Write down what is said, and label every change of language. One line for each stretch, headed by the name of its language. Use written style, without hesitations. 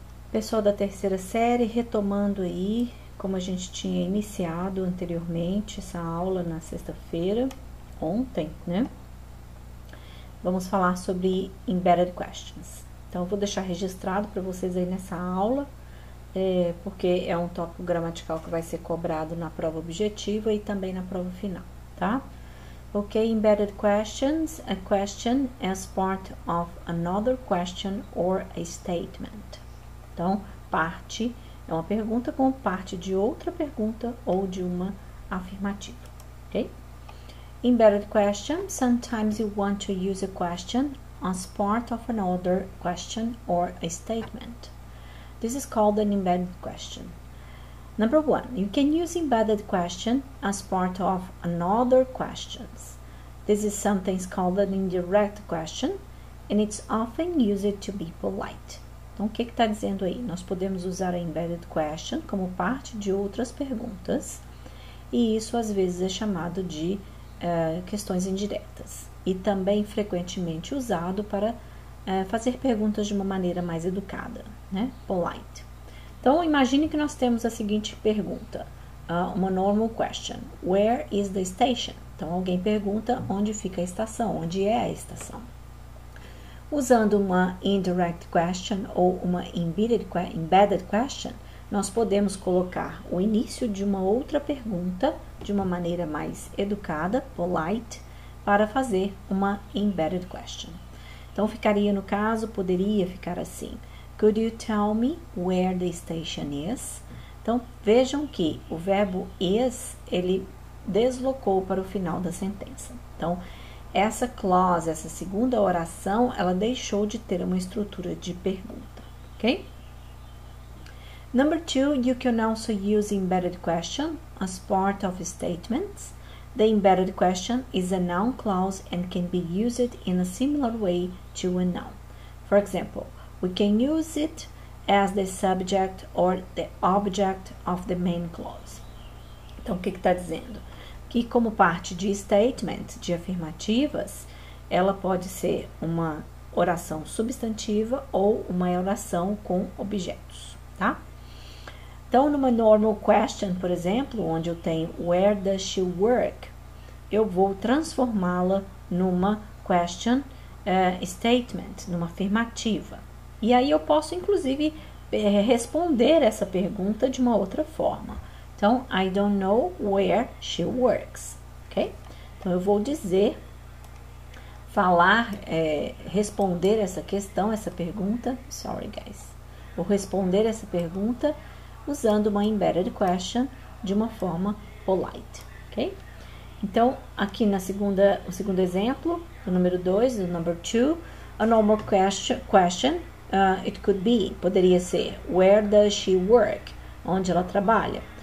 Portuguese: Pessoal da terceira série, retomando aí, como a gente tinha iniciado anteriormente essa aula na sexta-feira, ontem, né? Vamos falar sobre embedded questions. Então, eu vou deixar registrado para vocês aí nessa aula, porque é um tópico gramatical que vai ser cobrado na prova objetiva e também na prova final, tá?
English: Ok, embedded questions, a question as part of another question or a statement.
Portuguese: Então, parte é uma pergunta como parte de outra pergunta ou de uma afirmativa, ok?
English: Embedded question, sometimes you want to use a question as part of another question or a statement. This is called an embedded question. Number one, you can use embedded question as part of another questions. This is sometimes called an indirect question, and it's often used to be polite.
Portuguese: Então, o que está dizendo aí? Nós podemos usar a embedded question como parte de outras perguntas, e isso às vezes é chamado de questões indiretas, e também frequentemente usado para fazer perguntas de uma maneira mais educada, né? Polite. Então, imagine que nós temos a seguinte pergunta, uma normal question.
English: Where is the station?
Portuguese: Então, alguém pergunta onde fica a estação, onde é a estação. Usando uma indirect question ou uma embedded question, nós podemos colocar o início de uma outra pergunta de uma maneira mais educada, polite, para fazer uma embedded question. Então, ficaria no caso, poderia ficar assim.
English: Could you tell me where the station is?
Portuguese: Então, vejam que o verbo is, ele deslocou para o final da sentença. Então, essa clause, essa segunda oração, ela deixou de ter uma estrutura de pergunta, ok?
English: Number two, you can also use embedded question as part of statements. The embedded question is a noun clause and can be used in a similar way to a noun. For example, we can use it as the subject or the object of the main clause.
Portuguese: Então, o que está dizendo? Que como parte de statement, de afirmativas, ela pode ser uma oração substantiva ou uma oração com objetos, tá? Então, numa normal question, por exemplo, onde eu tenho
English: where does she work,
Portuguese: eu vou transformá-la numa question statement, numa afirmativa. E aí eu posso, inclusive, responder essa pergunta de uma outra forma.
English: Então, I don't know where she works, ok?
Portuguese: Então, eu vou dizer, falar, responder essa questão, essa pergunta,
English: sorry guys,
Portuguese: vou responder essa pergunta usando uma embedded question de uma forma polite, ok? Então, aqui no segundo exemplo, o número 2, o number 2,
English: a normal question, it could be,
Portuguese: poderia ser,
English: where does she work?
Portuguese: Onde ela trabalha?